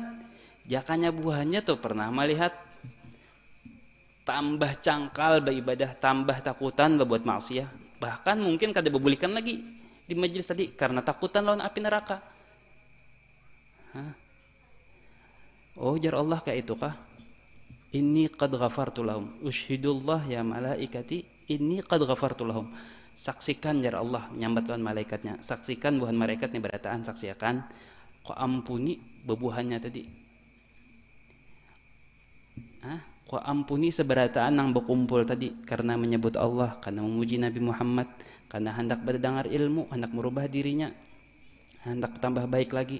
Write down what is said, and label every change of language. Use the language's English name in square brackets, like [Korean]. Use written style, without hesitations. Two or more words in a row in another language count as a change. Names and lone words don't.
[Banjar] Jakanya buhannya tuh pernah melihat. Tambah cangkal beribadah, tambah takutan berbuat maksiat. Bahkan mungkin kada bebulikan lagi di majelis tadi karena takutan lawan api neraka. Oh, jar Allah kayak itu kah? [Arabic] إني قد غفرت لهم أشهدوا يا ملائكتي إني قد غفرت لهم. [Banjar] Saksikan jar Allah menyambat lawan malaikatnya. Saksikan buhan malaikat nih berataan saksikan. Kau ampuni bebuhannya tadi. Kau ampuni seberataan nang berkumpul tadi karena menyebut Allah, karena memuji Nabi Muhammad, karena hendak berdengar ilmu, hendak merubah dirinya, hendak tambah baik lagi.